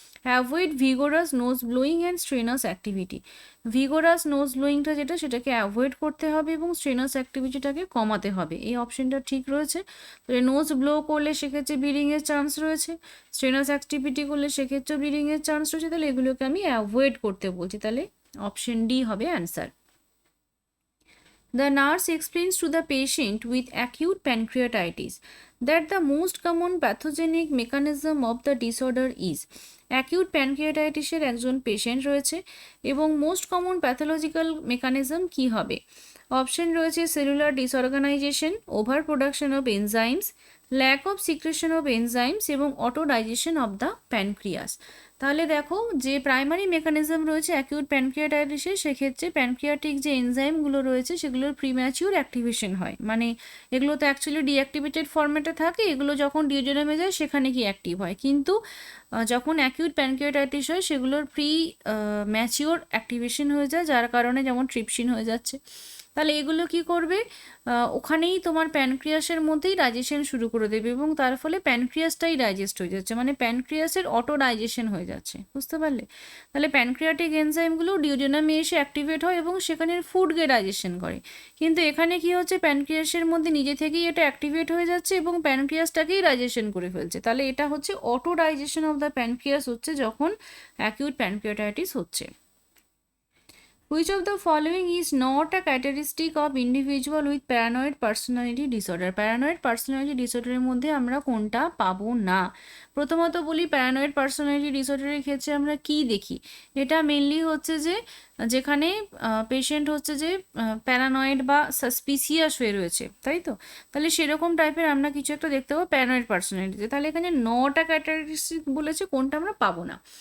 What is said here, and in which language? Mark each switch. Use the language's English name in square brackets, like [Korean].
[English] avoid vigorous nose blowing and strenuous activity, [Bangla] vigorous nose ব্লোয়িংটা যেটা সেটাকে avoid করতে হবে এবং স্ট্রেনাস অ্যাক্টিভিটিটাকে কমাতে হবে, এই অপশনটা ঠিক রয়েছে। তাহলে নোজ ব্লো করলে সেক্ষেত্রে ব্লিডিংয়ের চান্স রয়েছে, স্ট্রেনাস অ্যাক্টিভিটি করলে সেক্ষেত্রে ব্লিডিংয়ের চান্স রয়েছে, তাহলে এগুলোকে আমি অ্যাভয়েড করতে বলছি, তাহলে অপশন ডি হবে answer. [English] The nurse explains to the patient with acute pancreatitis that the most common pathogenic mechanism of the disorder is, [Bangla] acute প্যানক্রিয়াটাইটিসের একজন পেশেন্ট রয়েছে এবং মোস্ট কমন প্যাথোলজিক্যাল মেকানিজম কি হবে। [English] Option রয়েছে cellular disorganisation, over production of enzymes, lack of secretion of enzymes এবং auto digestion of the pancreas. [Bangla] তাহলে দেখো যে প্রাইমারি মেকানিজম রয়েছে অ্যাকিউট প্যানক্রিয়াটাইটিসের, সেক্ষেত্রে প্যানক্রিয়াটিক যে এনজাইমগুলো রয়েছে সেগুলোর প্রিম্যাচিউর অ্যাক্টিভেশন হয়, মানে এগুলো তো অ্যাকচুয়ালি ডিঅ্যাক্টিভেটেড ফর্মেটে থাকে, এগুলো যখন ডিওজেনামে যায় সেখানে কি অ্যাক্টিভ হয়, কিন্তু যখন অ্যাকিউট প্যানক্রিয়াটাইটিস হয় সেগুলোর ম্যাচিওর অ্যাক্টিভেশন হয়ে যায়, যার কারণে যেমন ট্রিপসিন হয়ে যাচ্ছে। তাহলে এগুলো কি করবে, ওখানেই তোমার প্যানক্রিয়াসের মধ্যেই ডাইজেশন শুরু করে দেবে এবং তার ফলে প্যানক্রিয়াসটাই ডাইজেস্ট হয়ে যাচ্ছে, মানে প্যানক্রিয়াসের অটো ডাইজেশন হয়ে যাচ্ছে, বুঝতে পারলে? তাহলে প্যানক্রিয়াটিক এনজাইমগুলো ডিওডেনামে এসে অ্যাক্টিভেট হয় এবং সেখানে ফুডকে ডাইজেশন করে। কিন্তু এখানে কি হচ্ছে, প্যানক্রিয়াসের মধ্যে নিজে থেকেই এটা অ্যাক্টিভেট হয়ে যাচ্ছে এবং প্যানক্রিয়াসটাকেই ডাইজেশন করে ফেলছে। তাহলে এটা হচ্ছে [English] auto digestion of the pancreas [Bangla] হচ্ছে যখন অ্যাকিউট প্যানক্রিয়াটাইটিস হচ্ছে। [English] Which of the following is not a characteristic of individual with paranoid personality disorder? [Bangla] Paranoid personality disorder এর মধ্যে আমরা কোনটা পাবো না? প্রথমত বলি, প্যারানয়েড পার্সোনালিটি ডিসঅর্ডারের ক্ষেত্রে আমরা কি দেখি, এটা মেনলি হচ্ছে যে যেখানে পেশেন্ট হচ্ছে যে প্যারানয়েড বা সাসপিসিয়াস হয়ে রয়েছে, তাই তো? তাহলে সেরকম টাইপের আমরা কিছু একটা দেখতে পাবো প্যারানয়েড পার্সোনালিটিতে। তাহলে এখানে নটা ক্যারেক্টারিস্টিক বলেছে, কোনটা আমরা পাবো না।